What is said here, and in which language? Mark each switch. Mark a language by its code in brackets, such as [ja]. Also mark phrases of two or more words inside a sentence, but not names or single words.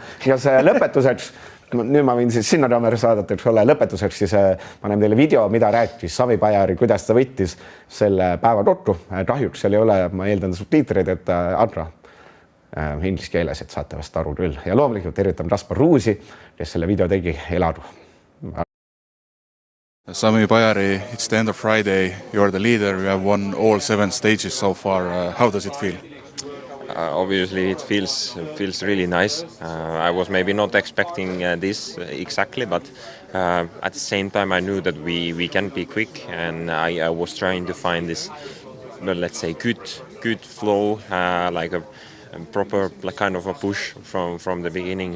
[et] Ja see lõpetuseks, nüüd ma võin siis sinna kaamera saadata, eks ole, lõpetuseks siis panem teile video, mida rääkis Sami Bajari, kuidas ta võttis selle päeva kokku. Kahjuks seal ei ole, ma eeldan subtiitreid, et Adra inglise keeles, et saate vast aru küll. Ja loomulikult tervitan Kaspar Ruusi, kes selle video tegi, eladu. [en] Sami Bajari, it's the end of Friday. You're the leader. You have won all 7 stages so far. How does it feel? Obviously it feels really nice. I was maybe not expecting this exactly, but at the same time I knew that we can be quick, and I was trying to find this, well, let's say good flow, like a proper kind of a push from the beginning.